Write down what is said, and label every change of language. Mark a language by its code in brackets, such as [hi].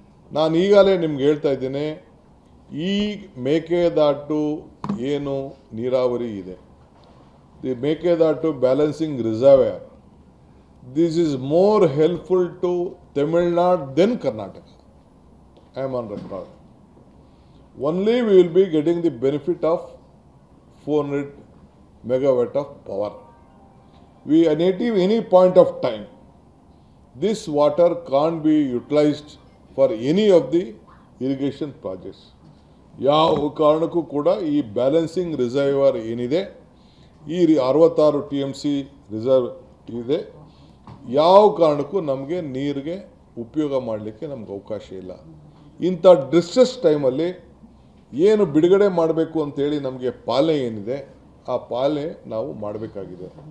[kn] ನಾನು ಈಗಾಗಲೇ ನಿಮ್ಗೆ ಹೇಳ್ತಾ ಇದ್ದೇನೆ, ಈ ಮೇಕೆದಾಟು ಏನು ನೀರಾವರಿ ಇದೆ, [en] The Mekedatu balancing reservoir, this is more helpful to Tamil Nadu than Karnataka. I am on record. Only we will be getting the benefit of 400 megawatt of power. We at any point of time, this water can't be utilized for any of the irrigation projects. [kn] ಯಾವ ಕಾರಣಕ್ಕೂ ಕೂಡ ಈ balancing reservoir ಏನಿದೆ, ಈ 66 TMC reserve ಇದೆ, ಯಾವ ಕಾರಣಕ್ಕೂ ನಮಗೆ ನೀರಿಗೆ ಉಪಯೋಗ ಮಾಡಲಿಕ್ಕೆ ನಮ್ಗೆ ಅವಕಾಶ ಇಲ್ಲ. ಇಂಥ ಡಿಸ್ಟ್ರೆಸ್ ಟೈಮಲ್ಲಿ ಏನು ಬಿಡುಗಡೆ ಮಾಡಬೇಕು ಅಂತೇಳಿ ನಮಗೆ ಪಾಲನೆ ಏನಿದೆ, ಆ ಪಾಲನೆ ನಾವು ಮಾಡಬೇಕಾಗಿದೆ.